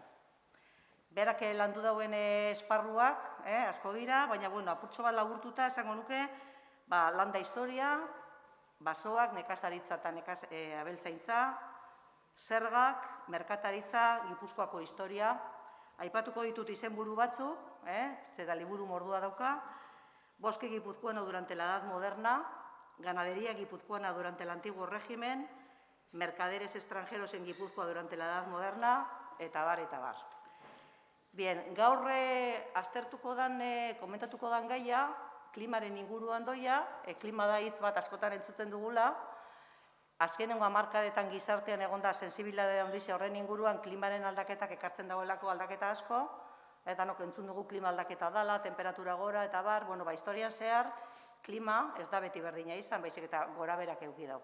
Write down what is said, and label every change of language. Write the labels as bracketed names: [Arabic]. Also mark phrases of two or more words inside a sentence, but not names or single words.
[Basque] Berak landu dauen esparruak, asko dira, baina apurtxo bat laburtuta esango nuke, landa historia, basoak, nekazaritza eta abeltzaintza, zergak, merkataritza, Gipuzkoako historia, aipatuko ditut izenburu batzuk, zera liburu mordua dauka, [Spanish] bosque guipuzcoano durante la Edad Moderna, ganadería guipuzcoana durante el Antiguo Régimen, mercaderes extranjeros en Gipuzkoa durante la Edad Moderna, [Basque] eta bar, eta bar. Bien, gaur aztertuko dan, komentatuko dan gaia, klimaren inguruan doia, klima da hitz bat askotan entzuten dugula, azkenengo hamarkadetan gizartean egonda sensibilitate handizia horren inguruan klimaren aldaketak ekartzen dagoelako aldaketa asko, eta entzun dugu klima aldaketa dala, temperatura gora, eta bar, historian zehar, klima ez da beti berdina izan, baizik eta gora berak eduki dau.